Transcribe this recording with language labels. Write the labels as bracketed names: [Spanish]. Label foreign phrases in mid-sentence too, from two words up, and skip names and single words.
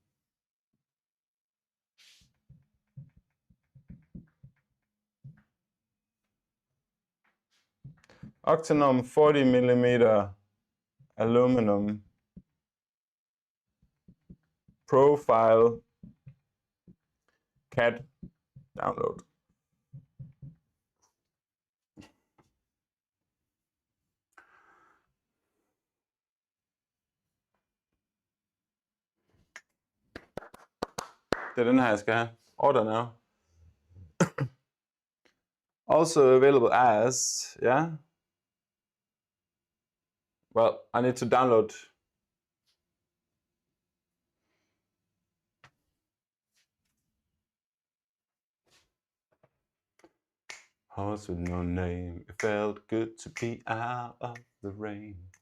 [English] Octanorm 40 millimeter aluminum profile CAD download. [Danish] Det er den her, jeg skal have. [English] Order now. Also available as, yeah. Well, I need to download. Horse with no name, it felt good to be out of the rain.